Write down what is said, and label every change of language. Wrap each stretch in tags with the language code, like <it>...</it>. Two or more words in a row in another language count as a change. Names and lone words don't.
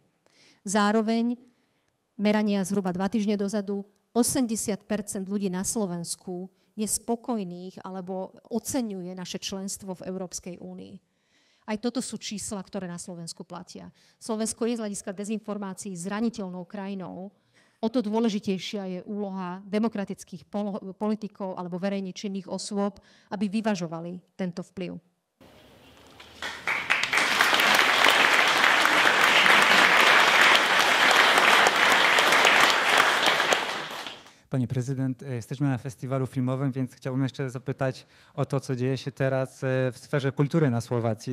<sk>Zároveň, merania zhruba 2 týždne dozadu, 80% ľudí na Slovensku je spokojných alebo oceňuje naše členstvo v Európskej únii. Aj toto sú čísla, ktoré na Slovensku platia. Slovensko je z hľadiska dezinformácií zraniteľnou krajinou o to dôležitejšia je úloha demokratických politikov alebo verejne činných osôb, aby vyvažovali tento vplyv.</sk> <pl>Panie prezydent, jesteśmy na festiwalu filmowym, więc chciałbym jeszcze zapytać o to, co dzieje się teraz w sferze kultury na Słowacji.</pl>